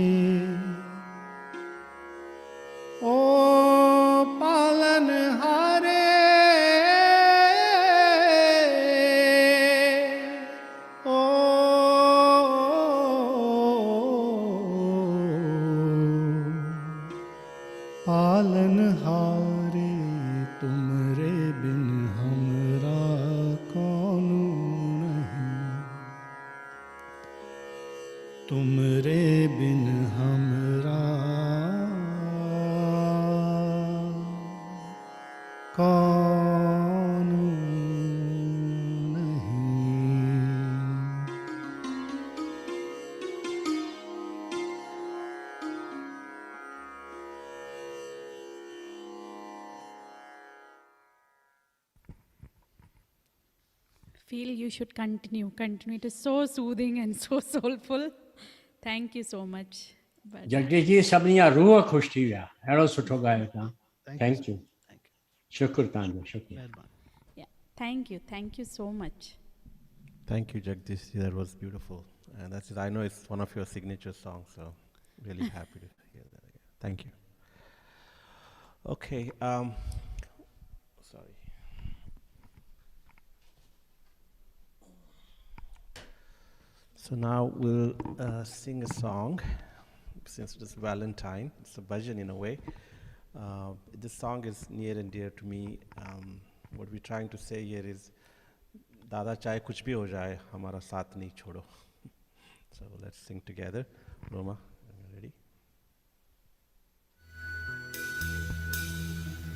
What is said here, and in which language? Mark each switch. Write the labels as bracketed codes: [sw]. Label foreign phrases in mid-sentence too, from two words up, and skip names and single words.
[hi] ओ पालनहारे, ओ पालनहारे, तुमरे बिन हमरा कौन नहीं। तुमरे बिन हमरा कौन नहीं। [en] Feel you should continue. It is so soothing and so soulful. Thank you so much. But [sd] जगदीश जी सभिनी जा रूह ख़ुशि थी विया, अहिड़ो सुठो ॻायो तव्हां। [en] thank you, [sd] शुक्र तव्हांजो, शुक्रिया। [en] yeah, thank you so much. Thank you, Jagdish. That was beautiful. And that's it. I know it's one of your signature songs, so really happy to hear that again. Thank you. Okay. Sorry. So now we'll sing a song. Since it is Valentine, it's a bhajan in a way. This song is near and dear to me. What we're trying to say here is, [hi] दादा चाहे कुछ भी हो जाए हमारा साथ नहीं छोड़ो. [en] So let's sing together. Roma, are you ready?